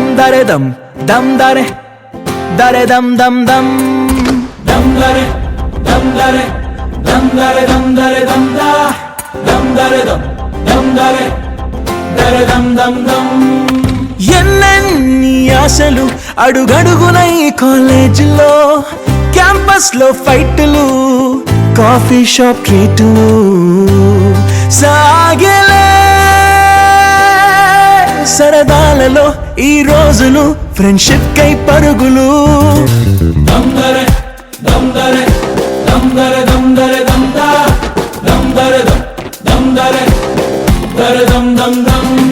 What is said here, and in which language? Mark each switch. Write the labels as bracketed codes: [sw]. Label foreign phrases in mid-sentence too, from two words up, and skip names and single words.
[te] dare dam dare dare dam dam dam dam dare dam dare dam dare dam dare dam da dam dare dam dare dare dam dam dam ఎన్నెన్ని ఆశలు అడుగడుగున ఈ కాలేజీలో క్యాంపస్ లో ఫైట్లు కాఫీ షాప్ ట్రీట్లు సాగలే సరదాలలో ఈ రోజులు ఫ్రెండ్షిప్ కై పరుగులు దమ్ దరే దమ్ దరే దమ్ దరే దమ్ దరే దమ్ దా దమ్ దరే దమ్ దరే దరే దమ్ దమ్ దమ్